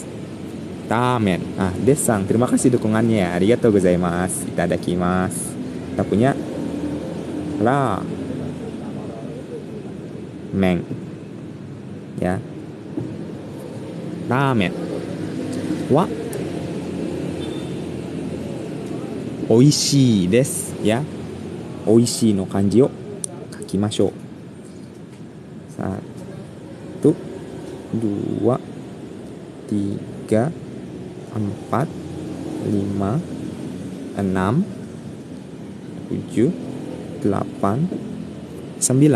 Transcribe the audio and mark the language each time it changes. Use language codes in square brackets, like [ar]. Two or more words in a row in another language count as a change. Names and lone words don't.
[id] Ramen. Desang, terima kasih dukungannya. [ja] ありがとうございます。いただきます. [id] Kita punya ramen. Ya. [ja] ラーメンはおいしいです. Ya. おいしいの漢字を書きましょう. 1, 2, 3, 4, 5, 6, 7, 8, 9.